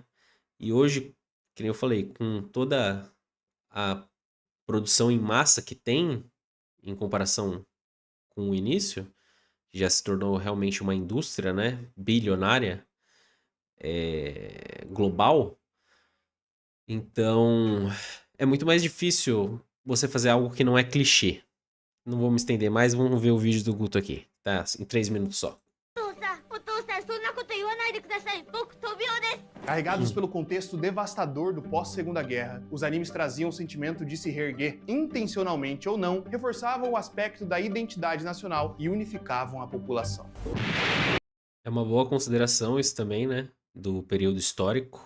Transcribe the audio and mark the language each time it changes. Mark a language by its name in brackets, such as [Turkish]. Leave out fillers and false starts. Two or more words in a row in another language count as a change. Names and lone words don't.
[Portuguese] E hoje, que nem eu falei, com toda a produção em massa que tem, em comparação com o início, que já se tornou realmente uma indústria, né? Bilionária, global. Então, é muito mais difícil você fazer algo que não é clichê. Não vou me estender mais, vamos ver o vídeo do Guto aqui, tá? Em 3 minutos só. [Japanese] お父さん、そんなこと言わないでください。僕、トビオです。 [Portuguese] Carregados pelo contexto devastador do pós-Segunda Guerra, os animes traziam o sentimento de se reerguer, intencionalmente ou não, reforçavam o aspecto da identidade nacional e unificavam a população. É uma boa consideração isso também, né? Do período histórico.